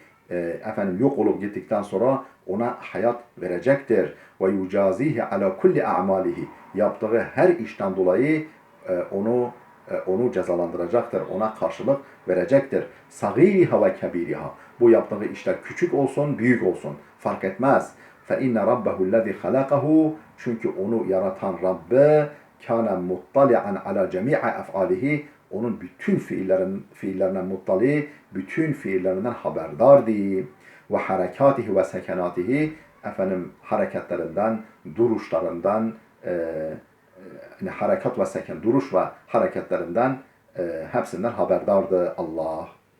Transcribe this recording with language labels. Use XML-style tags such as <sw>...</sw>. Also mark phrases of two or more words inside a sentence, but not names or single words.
<tr>Yok olup gittikten sonra ona hayat verecektir.</tr> <ar>ويجازيه على كل أعماله.</ar> <tr>Yaptığı her işten dolayı onu cezalandıracaktır. Ona karşılık verecektir.</tr> <ar>صغيرها وكبيرها.</ar> <tr>Bu yaptığı işler küçük olsun, büyük olsun. Fark etmez.</tr> <ar>فَاِنَّ رَبَّهُ الَّذِي خَلَقَهُ</ar> <tr>Çünkü onu yaratan Rabbi</tr> <ar>كَانَ مُطَّلِعًا عَلَى جَمِيعَ اَفْعَالِهِ</ar> <tr>Onun bütün fiillerine muttali, bütün fiillerinden haberdardı.</tr> <ar>وحركاته وسكناته</ar> <tr>hareketlerinden, duruşlarından, harekat ve seken, duruş ve hareketlerinden hepsinden haberdardı Allah.</tr>